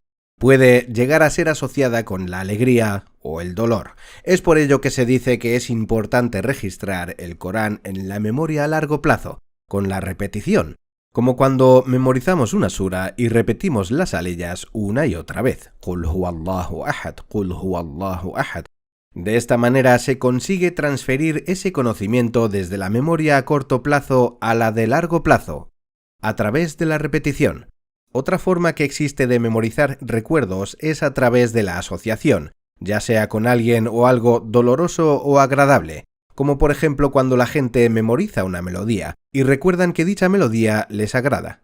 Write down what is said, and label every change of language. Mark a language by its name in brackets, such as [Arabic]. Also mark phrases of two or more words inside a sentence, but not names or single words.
[Spanish] Puede llegar a ser asociada con la alegría o el dolor. Es por ello que se dice que es importante registrar el Corán en la memoria a largo plazo, con la repetición, como cuando memorizamos una sura y repetimos las aleyas una y otra vez. [Arabic] قل هو الله أحد، قل هو الله أحد. [Spanish] De esta manera se consigue transferir ese conocimiento desde la memoria a corto plazo a la de largo plazo, a través de la repetición. Otra forma que existe de memorizar recuerdos es a través de la asociación, ya sea con alguien o algo doloroso o agradable, como por ejemplo cuando la gente memoriza una melodía y recuerdan que dicha melodía les agrada.